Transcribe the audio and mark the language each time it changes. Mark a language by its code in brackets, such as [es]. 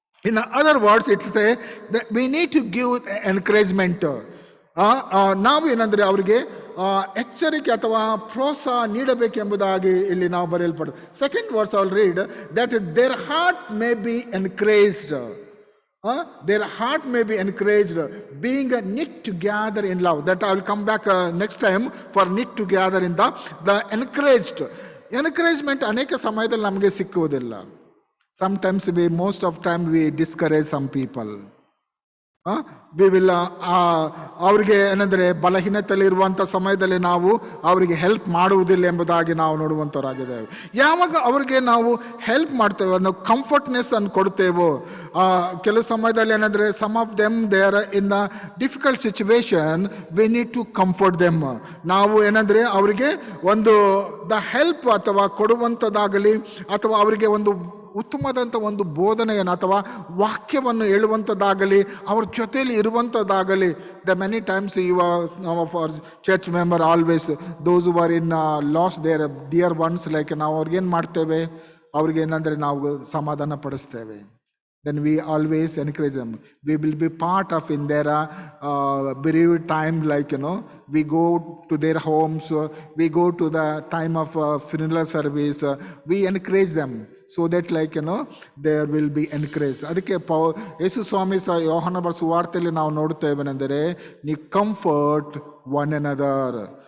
[en] In other words it's a we need to give encouragement. [kn] ನಾವು ಏನಂದರೆ ಅವರಿಗೆ ಎಚ್ಚರಿಕೆ ಅಥವಾ ಪ್ರೋತ್ಸಾಹ ನೀಡಬೇಕೆಂಬುದಾಗಿ ಇಲ್ಲಿ ನಾವು ಬರೆಯಲ್ಪಡ್ತೀವಿ. [en] Second verse I will read that their heart may be encouraged. Their heart may be encouraged, being knit together in love. That I will come back next time for knit together in the encouraged. [kn] Encouragement ಅನೇಕ ಸಮಯದಲ್ಲಿ ನಮಗೆ ಸಿಕ್ಕುವುದಿಲ್ಲ. [en] Sometimes most of time we discourage some people. We will [kn] ಅವ್ರಿಗೆ ಏನಂದರೆ ಬಲಹೀನತೆಯಲ್ಲಿ ಇರುವಂಥ ಸಮಯದಲ್ಲಿ ನಾವು ಅವರಿಗೆ ಹೆಲ್ಪ್ ಮಾಡುವುದಿಲ್ಲ ಎಂಬುದಾಗಿ ನಾವು ನೋಡುವಂಥವರಾಗಿದ್ದೇವೆ. ಯಾವಾಗ ಅವ್ರಿಗೆ ನಾವು ಹೆಲ್ಪ್ ಮಾಡ್ತೇವೆ, ನಾವು ಕಂಫರ್ಟ್ನೆಸ್ ಅನ್ನು ಕೊಡ್ತೇವೋ, ಕೆಲವು ಸಮಯದಲ್ಲಿ ಏನಂದರೆ [en] Some of them they are in the difficult situation, we need to comfort them. [kn] ನಾವು ಏನಂದರೆ ಅವರಿಗೆ ಒಂದು ದ ಹೆಲ್ಪ್ ಅಥವಾ ಕೊಡುವಂಥದ್ದಾಗಲಿ ಅಥವಾ ಅವರಿಗೆ ಒಂದು ಉತ್ತಮವಾದಂಥ ಒಂದು ಬೋಧನೆಯನ್ನು ಅಥವಾ ವಾಕ್ಯವನ್ನು ಹೇಳುವಂಥದ್ದಾಗಲಿ, ಅವ್ರ ಜೊತೆಯಲ್ಲಿ ಇರುವಂಥದ್ದಾಗಲಿ. [en] the many times ನಾವು of our church member always those who are in loss their dear ones, like [kn] ನಾವು ಅವ್ರಿಗೇನು ಮಾಡ್ತೇವೆ, ಅವ್ರಿಗೇನಂದರೆ ನಾವು ಸಮಾಧಾನ ಪಡಿಸ್ತೇವೆ. [en] Then we always encourage them. We will be part of in their bereaved time, like we go to their homes, we go to the time of funeral service, we encourage them so that there will be encouraged. [kn] ಅದಕ್ಕೆ ಯೇಸು ಸ್ವಾಮಿ ಸಹ ಯೋಹಾನ ಬರೆದ ಸುವಾರ್ತೆಯಲ್ಲಿ ನಾವು ನೋಡುತ್ತೇವೆನೆಂದರೆ, [en] ನೀ comfort one another.